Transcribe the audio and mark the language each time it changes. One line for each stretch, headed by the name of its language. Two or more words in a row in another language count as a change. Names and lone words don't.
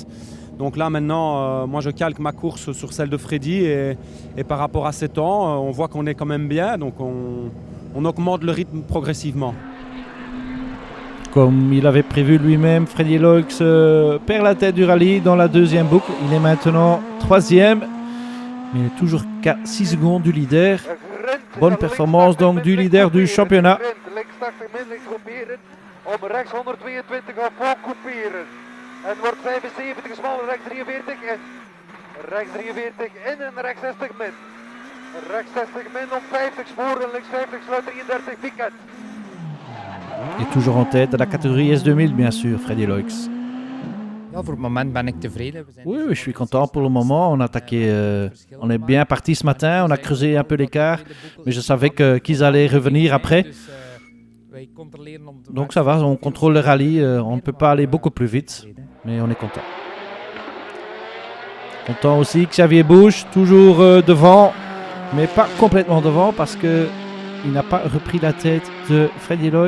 French: Donc là maintenant, moi je calque ma course sur celle de Freddy et par rapport à ces temps, on voit qu'on est quand même bien, donc on augmente le rythme progressivement. Comme il avait prévu lui-même, Freddy Loix perd la tête du rallye dans la deuxième boucle. Il est maintenant 3e, mais il est toujours qu'à 6 secondes du leader. Bonne performance donc du leader du championnat.
Dutch: Om rechts 122 gaan voorkoeperen. En wordt 75 smal, rechts 43 in. Rechts 43 in en rechts 60 min. Rechts 60 min om 50 voor en links 50 sluit 33 piket.
French: Et toujours en tête de la catégorie S2000 bien sûr, Freddy Loix.
Dutch: Ja, voor het moment ben ik tevreden. We zijn
French: Oui, je suis content pour le moment. On a attaqué, on est bien parti ce matin. On a creusé un peu l'écart, mais je savais qu'ils allaient revenir après. Donc ça va, on contrôle le rallye. On ne peut pas aller beaucoup plus vite, mais on est content. Content aussi que Xavier Busch, toujours devant, mais pas complètement devant parce que il n'a pas repris la tête de Freddy Loix.